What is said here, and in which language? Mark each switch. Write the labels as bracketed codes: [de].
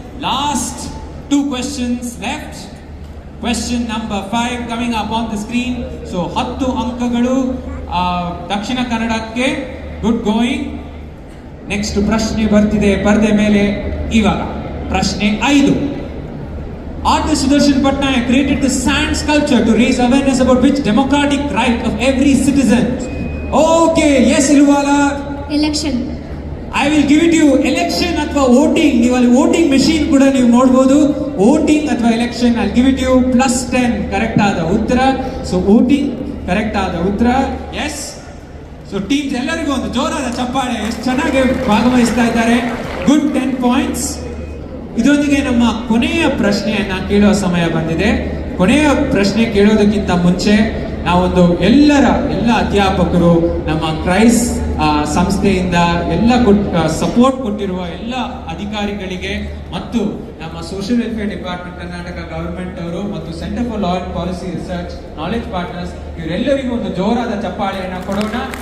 [en] Last 2 questions left. Question number 5 coming up on the screen. [kn] So 10 ಅಂಕಗಳು ದಕ್ಷಿಣ ಕನ್ನಡಕ್ಕೆ. [en] Good going. [kn] Next ಪ್ರಶ್ನೆ ಬರ್ತಿದೆ ಪರದೆ ಮೇಲೆ. ಇವಾಗ ಪ್ರಶ್ನೆ 5. [en] Artist Sudarshan Patnaik created the sand sculpture to raise awareness about which democratic right of every citizen? Okay, yes Iluvala. Election. I will give it to you. Election [kn] ಅಥವಾ [en] voting. [kn] ನೀವು ಅಲ್ಲಿ voting machine ಕೂಡ ನೀವು ನೋಡಬಹುದು. [en] Voting [kn] ಅಥವಾ [en] election, I'll give it to you. [kn] +10 correct ಆದ ಉತ್ತರ. So voting correct ಆದ ಉತ್ತರ. ಎಸ್. ಸೊ ಟೀಮ್ಸ್ ಎಲ್ಲರಿಗೂ ಒಂದು ಜೋರಾದ ಚಪ್ಪಾಳೆ. ಎಷ್ಟು ಚೆನ್ನಾಗಿ ಭಾಗವಹಿಸ್ತಾ ಇದ್ದಾರೆ. [en] Good 10 points. [kn] ಇದರೊಂದಿಗೆ ನಮ್ಮ ಕೊನೆಯ ಪ್ರಶ್ನೆಯನ್ನ ಕೇಳುವ ಸಮಯ ಬಂದಿದೆ. ಕೊನೆಯ ಪ್ರಶ್ನೆ ಕೇಳೋದಕ್ಕಿಂತ ಮುಂಚೆ ನಾವೊಂದು ಎಲ್ಲ ಅಧ್ಯಾಪಕರು, ನಮ್ಮ ಕ್ರೈಸ್ ಸಂಸ್ಥೆಯಿಂದ ಸಪೋರ್ಟ್ ಕೊಟ್ಟಿರುವ ಎಲ್ಲ ಅಧಿಕಾರಿಗಳಿಗೆ ಮತ್ತು ನಮ್ಮ social welfare department, Karnataka government ಅವರು ಮತ್ತು centre for law and policy research, knowledge partners, ಇವರೆಲ್ಲರಿಗೂ ಒಂದು ಜೋರಾದ ಚಪ್ಪಾಳೆಯನ್ನ ಕೊಡೋಣ.